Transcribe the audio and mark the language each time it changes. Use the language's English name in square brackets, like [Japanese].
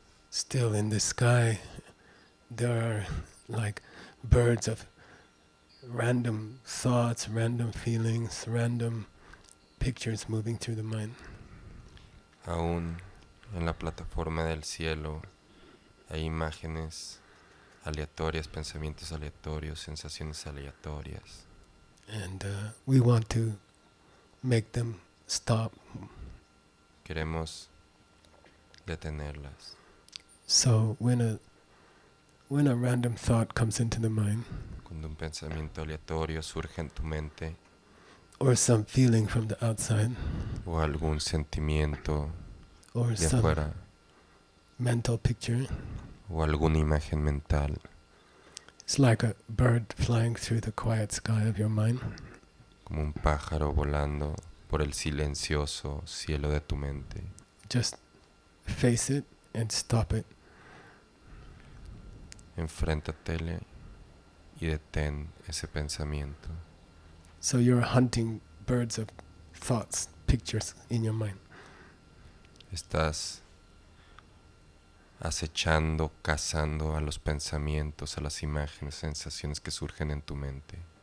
[English] Still in the sky, there are like birds of random thoughts, random feelings, random pictures moving through the mind. [Spanish] Aún En la plataforma del cielo hay imágenes aleatorias, pensamientos aleatorios, sensaciones aleatorias. [English] And we want to make them stop. [Spanish] Queremos detenerlas. [English] So when a random thought comes into the mind, [Spanish] Cuando un pensamiento aleatorio surge en tu mente, [English] or some feeling from the outside, [Spanish] o algún sentimiento [English] or [Spanish] de [English] some [Spanish] afuera, [English] mental picture, [Spanish] o alguna imagen mental, [English] it's like a bird flying through the quiet sky of your mind. [Spanish] como un pájaro volando por el silencioso cielo de tu mente. [English] Just face it and stop it. [Spanish] Enfréntatele y detén ese pensamiento. [English] So you're hunting birds of thoughts, pictures in your mind. [Spanish] Estás acechando, cazando a los pensamientos, a las imágenes, sensaciones que surgen en tu mente.